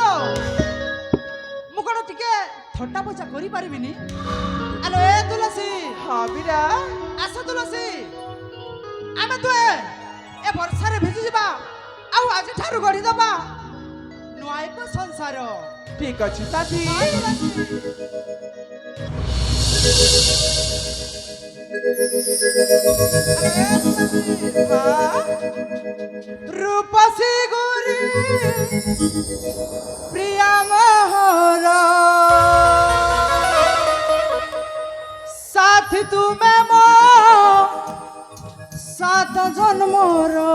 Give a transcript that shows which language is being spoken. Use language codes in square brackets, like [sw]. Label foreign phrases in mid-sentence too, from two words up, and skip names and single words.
[or] ମୁଁ କ'ଣ ଟିକେ ଥଟ୍ଟା ପଚା କରିପାରିବିନି? ଆଲୋ ଏ ତୁଳସୀ, ହଁ ବୀରା, ଆସ ତୁଳସୀ, ଆମେ ଦୁହେଁ ଏ ବର୍ଷାରେ ଭିଜି ଯିବା, ଆଉ ଆଜିଠାରୁ ଗଢ଼ିଦେବା ନୂଆ ଏକ ସଂସାର। ଠିକ ଅଛି ସାଥୀ। ହଁ, ତୁଳସୀ। ରୂପସୀ ଗୁରି ପ୍ରିୟା ମୋହର ସାଥୀ ତୁମି ମୋ ସାତ ଜନ୍ମର।